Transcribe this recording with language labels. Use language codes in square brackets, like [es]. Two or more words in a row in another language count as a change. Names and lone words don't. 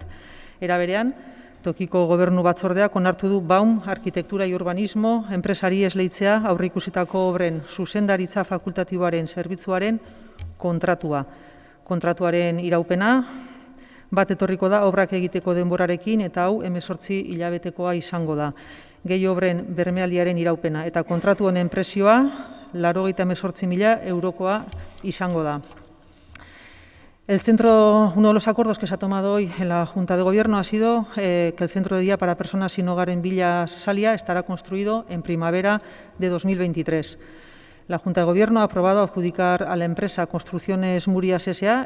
[eu] Era berean, Tokiko gobernu batzordeak onartu du Baum Arkitektura y Urbanismo enpresari esleitzea aurreikusitako obren zuzendaritza fakultatiboaren zerbitzuaren kontratua. Kontratuaren iraupena bat etorriko da obrak egiteko denborarekin eta hau 18 hilabetekoa izango da. Gehi obren bermealdiaren iraupena eta kontratu honen prezioa 98.000 eurokoa izango da. [es] Uno de los acuerdos que se ha tomado hoy en la Junta de Gobierno ha sido que el centro de día para personas sin hogar en Bilasalia estará construido en primavera de 2023. La Junta de Gobierno ha aprobado adjudicar a la empresa Construcciones Murias S.A.